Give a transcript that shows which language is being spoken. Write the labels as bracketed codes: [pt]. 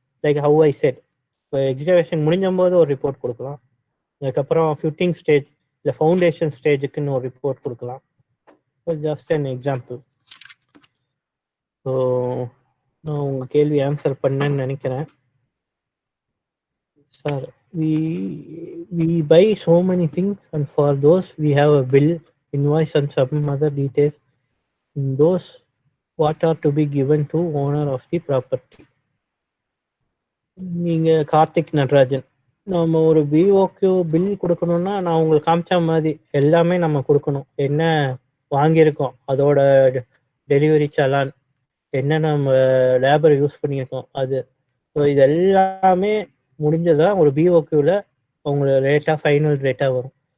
[en] like how I said, [ta] இப்போ எக்ஸிகவேஷன் முடிஞ்சும் போது ஒரு ரிப்போர்ட் கொடுக்கலாம். அதுக்கப்புறம் ஃபிட்டிங் ஸ்டேஜ் இல்லை ஃபவுண்டேஷன் ஸ்டேஜுக்குன்னு ஒரு ரிப்போர்ட் கொடுக்கலாம். [en] Just an example. [ta] ஸோ நான் உங்கள் கேள்வி ஆன்சர் பண்ணேன்னு நினைக்கிறேன். [en] Sir, we buy so many things, and for those we have a bill, invoice, and some other details. In those, what are to be given to owner of the property? [ta] நீங்க கார்த்திக் நடராஜன், நம்ம ஒரு BOQ bill கொடுக்கணும்னா நான் உங்களுக்கு காமிச்ச மாதிரி எல்லாமே நம்ம கொடுக்கணும். என்ன வாங்கியிருக்கோம், அதோட டெலிவரி சலான், என்ன நம்ம லேபர் யூஸ் பண்ணியிருக்கோம், அது. ஸோ இது எல்லாமே முடிஞ்சதான் ஒரு பிஓக்யூவில் உங்களுக்கு ரேட்டாக ஃபைனல் ரேட்டாக வரும்.